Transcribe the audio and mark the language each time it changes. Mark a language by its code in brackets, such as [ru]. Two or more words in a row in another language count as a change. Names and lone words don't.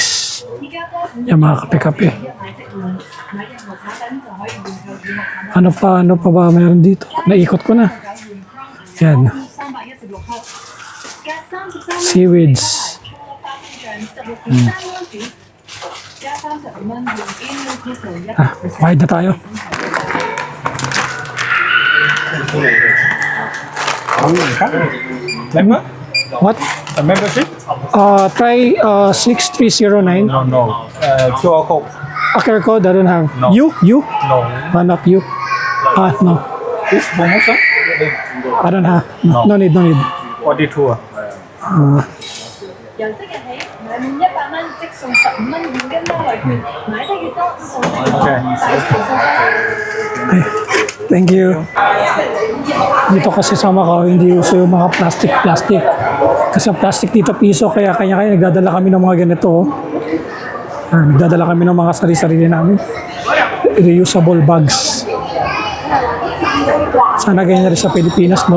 [tl] Yan mga kape-kape. Ano pa ba meron dito? Naikot ko na. Yan. Seaweeds. Bayad na tayo. [en] Member? What? A membership? Try 6309. No. QR code? A QR code I don't have. No. You? No. Not you. No. This promotion? I don't have. No need. [yue] 42 啊。由即日起，買滿100蚊即送15蚊現金優惠券，買得越多送得越多，大全數收。 [en] Thank you. [tl] Dito kasi sa Macau, hindi uso yung mga plastic. Kasi ang plastic dito piso, kaya kanya-kanya nagdadala kami ng mga ganito. Oh. Nagdadala kami ng mga sarili-sarili namin. [en] Reusable bags. [tl] Sana ganyan rin sa Pilipinas, no?